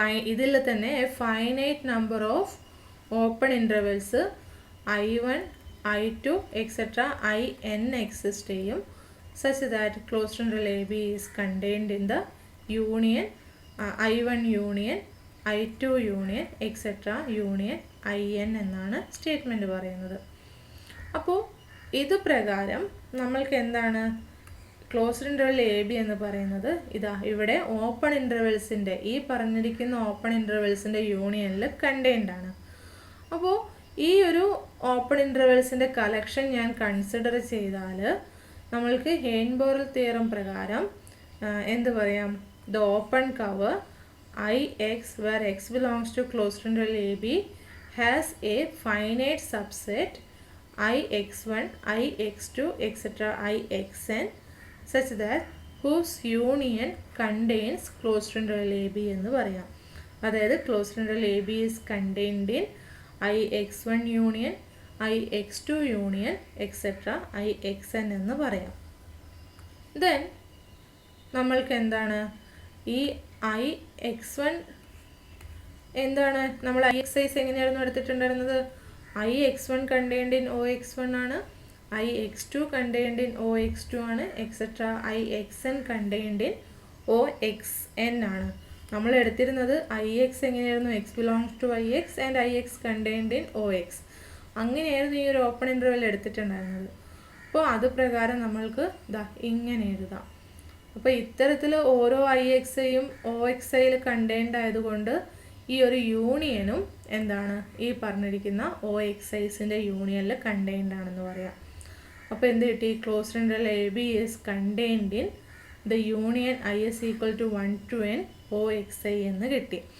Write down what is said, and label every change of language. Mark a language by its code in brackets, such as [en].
[ml] ഇതിൽ തന്നെ [en] A finite number of open intervals I1 I2 etc. In exist ചെയ്യും such that closed interval AB is contained in the union I1 union I2 union etc. [ml] union IN എന്നാണ് statement പറയുന്നത്. അപ്പോൾ ഇത് പ്രകാരം നമ്മൾക്ക് എന്താണ് ക്ലോസ്ഡ് ഇൻ്റർവെൽ എ ബി എന്ന് പറയുന്നത് ഇവിടെ ഓപ്പൺ ഇൻ്റർവെൽസിൻ്റെ ഈ പറഞ്ഞിരിക്കുന്ന ഓപ്പൺ ഇൻ്റർവെൽസിൻ്റെ യൂണിയനിൽ കണ്ടെയ്ൻഡ് ആണ്. അപ്പോൾ ഈ ഒരു ഓപ്പൺ ഇൻ്റർവെൽസിൻ്റെ കളക്ഷൻ ഞാൻ കൺസിഡർ ചെയ്താൽ നമ്മൾക്ക് ഹെയ്ൻബോറൽ തിയറം പ്രകാരം എന്ത് പറയാം, [en] The open cover IX where X belongs to closed interval AB has a finite subset IX1, IX2 etc. IXN such that whose union contains closed interval AB [ml] എന്ന് പറയാം. [en] അതായത് closed interval AB is contained in IX1 union IX2 union etc. [ml] IXN എന്ന് പറയാം. Then നമ്മൾക്ക് എന്താണ് ഈ IX1 എന്താണ്, നമ്മൾ IXIs എങ്ങനെയായിരുന്നു എടുത്തിട്ടുണ്ടായിരുന്നത്, IX1 contained in OX1 ആണ്, IX2 contained in OX2 ആണ് etc. [en] IXN contained in OXN ആണ്. [ml] നമ്മൾ എടുത്തിരുന്നത് IX എങ്ങനെയായിരുന്നു, [en] X belongs to IX and IX contained in OX, [ml] അങ്ങനെയായിരുന്നു ഈ ഒരു ഓപ്പൺ ഇൻ്റർവെൽ എടുത്തിട്ടുണ്ടായിരുന്നത്. അപ്പോൾ അത് പ്രകാരം നമ്മൾക്ക് ഇങ്ങനെ എഴുതാം. അപ്പോൾ ഇത്തരത്തിൽ ഓരോ IXയും OXIൽ കണ്ടെയ്ൻഡ് ആയതുകൊണ്ട് ഈ ഒരു യൂണിയനും എന്താണ് ഈ പറഞ്ഞിരിക്കുന്ന OXIസിൻ്റെ യൂണിയനിൽ കണ്ടെയ്ൻഡ് ആണെന്ന് പറയാം. അപ്പോൾ എന്ത് കിട്ടി, [en] closed interval AB is contained in the union I is equal to 1 to n OXI [ml] എന്ന് കിട്ടി.